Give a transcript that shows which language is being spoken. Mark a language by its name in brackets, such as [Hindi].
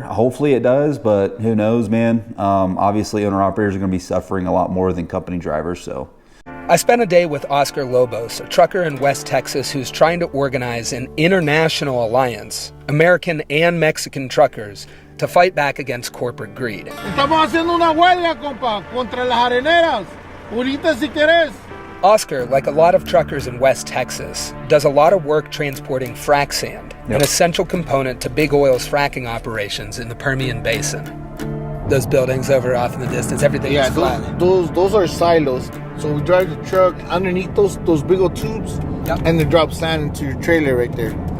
[English] Hopefully it does, but who knows, man. Obviously owner operators are going to be suffering a lot more than company drivers. So I spent a day with Oscar Lobos, a trucker in West Texas who's trying to organize an international alliance, American and Mexican truckers, to fight back against corporate greed. [Spanish] Estamos haciendo una huelga, compa, contra las areneras. Ahorita si querés. [English] Oscar, like a lot of truckers in West Texas, does a lot of work transporting frac sand, an essential component to big oil's fracking operations in the Permian Basin. Those buildings over off in the distance, everything is flat. Those are silos. So we drive the truck underneath those big old tubes, and they drop sand into your trailer right there.